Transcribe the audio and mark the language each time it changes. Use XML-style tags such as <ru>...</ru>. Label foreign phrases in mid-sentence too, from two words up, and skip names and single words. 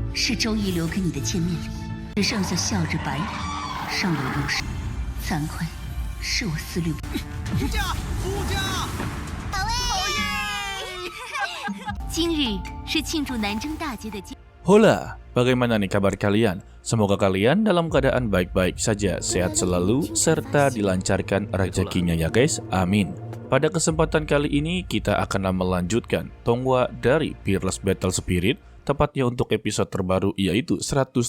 <zh>是周易留给你的见面礼，只剩下笑着白脸，尚未入手。惭愧，是我思虑不。出家，出家！好耶！今日是庆祝南征大捷的节。</zh> <id>Hola, bagaimana nih kabar kalian? Semoga kalian dalam keadaan baik-baik saja, sehat selalu, serta dilancarkan rezekinya ya guys, amin. Pada kesempatan kali ini kita akan melanjutkan Tonghua dari Peerless Battle Spirit, tepatnya untuk episode terbaru yaitu 128.</id>